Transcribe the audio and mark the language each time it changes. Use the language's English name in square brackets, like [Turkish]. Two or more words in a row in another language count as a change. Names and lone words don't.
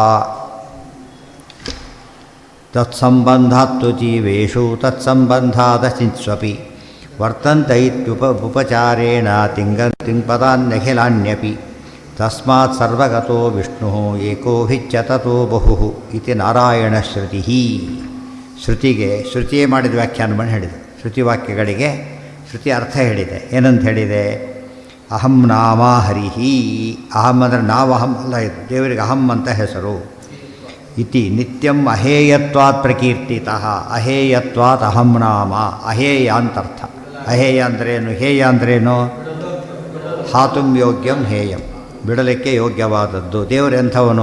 [Sanskrit] ತತ್ಸಂಬಂಧಾತ್ತು ಜೀವೇಷು ತತ್ಸಂಬಂಧಾದಚಿತ್ಸ್ವಪಿ ವರ್ತಂತ ಇತ್ಯುಪಚಾರೇಣ ತಿಂಗಪದಾನ್ಯಖಿಲಾನ್ಯಪಿ ತಸ್ಮಾತ್ ಸರ್ವಗತೋ ವಿಷ್ಣು ಏಕೋ ಹಿಚ್ಯತತೋ ಬಹು ಇತಿ ನಾರಾಯಣ ಶ್ರುತಿ. [Kannada] ಶ್ರುತಿಗೆ ಶ್ರುತಿಯೇ ಮಾಡಿದ ವ್ಯಾಖ್ಯಾನ ಮಾಡಿ ಹೇಳಿದೆ. ಶ್ರುತಿ ವಾಕ್ಯಗಳಿಗೆ ಶ್ರುತಿ ಅರ್ಥ ಹೇಳಿದೆ. ಏನಂತ ಹೇಳಿದೆ? [Sanskrit] ಅಹಂ ನಾಮ ಹರಿಹಿ. [Kannada] ಅಹಂ ಅಂದರೆ ನಾವು ಅಹಂ ಅಲ್ಲ, ಇದು ದೇವರಿಗೆ ಅಹಂ ಅಂತ ಹೆಸರು. [Sanskrit] ಇತಿ ನಿತ್ಯಂ ಅಹೇಯತ್ವಾತ್ ಪ್ರಕೀರ್ತಿತಃ. ಅಹೇಯತ್ವಾತ್ ಅಹಂ ನಾಮ. [Kannada] ಅಹೇಯ ಅಂತರ್ಥ. ಅಹೇಯ ಅಂದ್ರೇನು? ಹೇಯ ಅಂದ್ರೇನು? [Sanskrit] ಹಾತುಂ ಯೋಗ್ಯಂ ಹೇಯಂ, [Kannada] ಬಿಡಲಿಕ್ಕೆ ಯೋಗ್ಯವಾದದ್ದು. ದೇವರು ಎಂಥವನು?